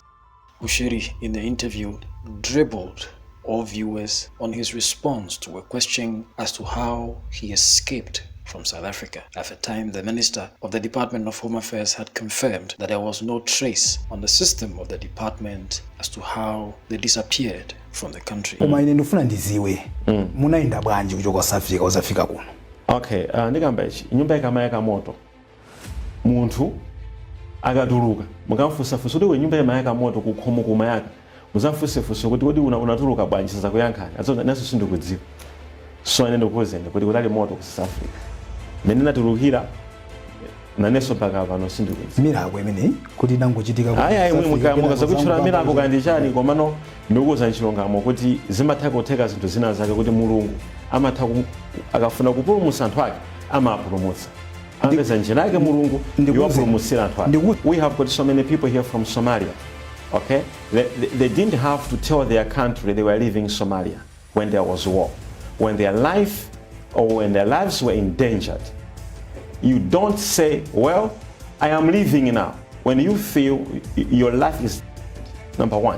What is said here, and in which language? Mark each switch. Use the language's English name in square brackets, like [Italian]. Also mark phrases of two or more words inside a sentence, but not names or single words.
[English] Bushiri in the interview dribbled all viewers on his response to a question as to how he escaped from South Africa. At the time, the Minister of the Department of Home Affairs had confirmed that there was no trace on the system of the department as to how they disappeared from the country. [Nyanja] Okay, ndikamba ichi nyumba ikamayaka moto munthu akatuluka mukamfusafusa kuti nyumba imayaka moto kukhomo kumayaka muzamfusefusa kuti kodi unatuluka bwanji sasa kuyankhani azoona naso sindikudziwa so ine ndikuwuzeni kuti kutali moto ku South Africa mene natulukira naneso mpaka pano sindikudziwa mirako imene kuti nangochitika ayi mukaza kutchula mirako kandi chani komano ndikuwuza nchilungamo kuti zimatha kutheka zinthu zina zake kuti mulungu amatha akafuna kupulumutsa anthu ake amapulumutsa apeza njira yake mulungu ndiwapulumutsira anthu ake. [English] We have got so many people here from Somalia, okay? They didn't have to tell their country they were leaving Somalia when there was war. When their life or when their lives were endangered, you don't say, well, I am leaving now, when you feel your life is number one.